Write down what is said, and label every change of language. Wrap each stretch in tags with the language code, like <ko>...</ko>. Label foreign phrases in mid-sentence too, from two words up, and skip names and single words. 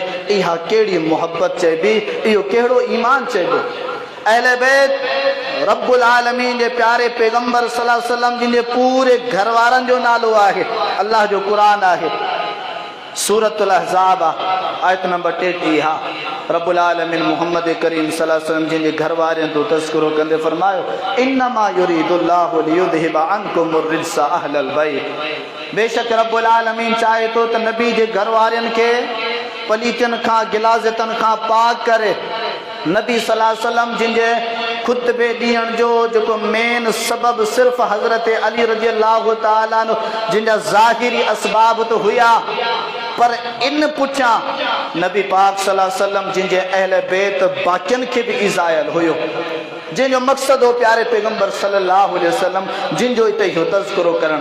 <sd>इहा कहिड़ी मुहबत चइबी, इहो कहिड़ो ईमान चइबो? अहले बैत रब्बुल आलमीन जे प्यारे पैगंबर</sd> <ar>صلى الله عليه وسلم</ar> <sd>जिन जे पूरे घर वारनि जो नालो आहे, अल्लाह जो क़ुरान आहे, सूरतुल अहज़ाब आयत नंबर 33 हा। रब्बुल आलमीन मोहम्मद करीम</sd> <ar>صلى الله عليه وسلم</ar> <sd>जिन जे घर वारनि जो तज़किरो कंदे फरमायो</sd> <ar>إنما يريد الله ليذهب عنكم الرجس أهل البيت.</ar> <sd>बेशक रब्बुल आलमीन चाहे तो त नबी जे घर वारनि खे पलीतनि खां गिलाज़तनि खां पाक करे। नबी</sd> <ar>صلى الله عليه وسلم</ar> <sd>जिन जे खुतबे ॾियण जो जेको मेन सबब सिर्फ़ हज़रत अली</sd> <ar>رضي الله تعالى</ar> <sd>जिन जा ज़ाहिरी असबाब तो हुया, पर इन पुठियां नबी पाक</sd> <ar>صلى الله عليه وسلم</ar> <sd>जिन जे अहले बैत बाक़ियनि खे बि इज़ायल हुयो, जिन जो मक़सद हो प्यारे पैगंबर</sd> <ar>صلى الله عليه وسلم</ar> <sd>जिन जो हिते इहो तज़किरो करणु।</sd>